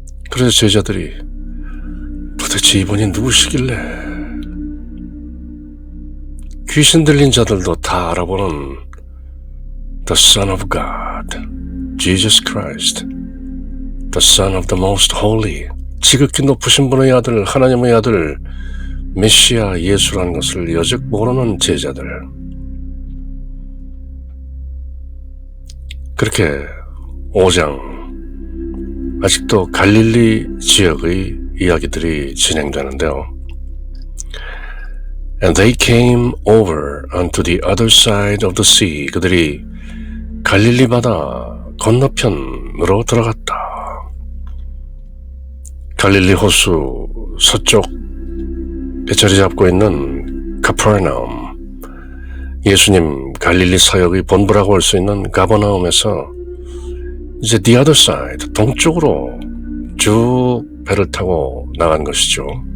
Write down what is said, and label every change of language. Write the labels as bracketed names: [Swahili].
[Korean] 그래서 제자들이 도대체 이분이 누구시길래, 귀신 들린 자들도 다 알아보는 [English] The Son of God, Jesus Christ, The Son of the Most Holy, [Korean] 지극히 높으신 분의 아들, 하나님의 아들, 메시아 예수라는 것을 여적 모르는 제자들. 그렇게 5장, 아직도 갈릴리 지역의 이야기들이 진행되는데요. [English] And they came over unto the other side of the sea. [Korean] 그들이 갈릴리 바다 건너편으로 들어갔다. 갈릴리 호수 서쪽에 자리 잡고 있는 카퍼나움, 예수님 갈릴리 사역의 본부라고 할 수 있는 가버나움에서 이제 [English] the other side, [Korean] 동쪽으로 쭉 배를 타고 나간 것이죠.